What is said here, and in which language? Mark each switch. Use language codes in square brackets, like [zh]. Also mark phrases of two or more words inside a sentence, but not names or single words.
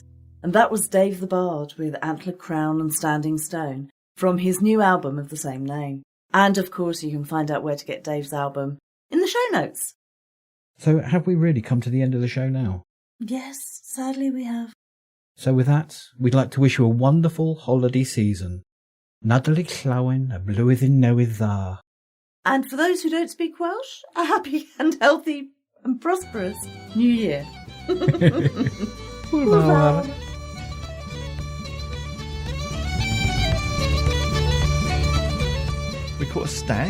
[en] And that was Dave the Bard with Antlered Crown and Standing Stone from his new album of the same name. And of course you can find out where to get Dave's album in the show notes. So have we really come to the end of the show now? Yes, sadly we have. So with that, we'd like to wish you a wonderful holiday season. [cy] Nadolig llawen a blwyddyn newydd dda. [en] And for those who don't speak Welsh, a happy and healthy and prosperous New Year. [cy] Hwyl. [en] We caught a stag?